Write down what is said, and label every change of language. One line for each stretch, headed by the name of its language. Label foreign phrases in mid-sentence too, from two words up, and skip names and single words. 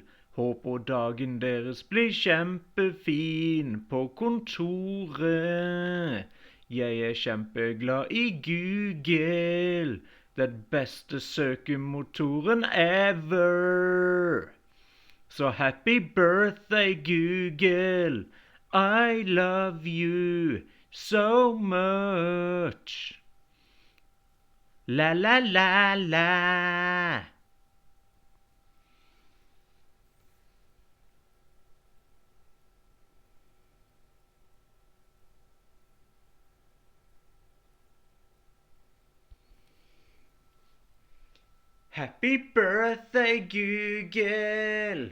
Norwegian: Håper dagen deres blir kjempefin på kontoret. Jeg er kjempeglad i Google. Den beste søkemotoren ever.
English: Så happy birthday, Google. I love you so much. La la la la. Happy birthday, Google.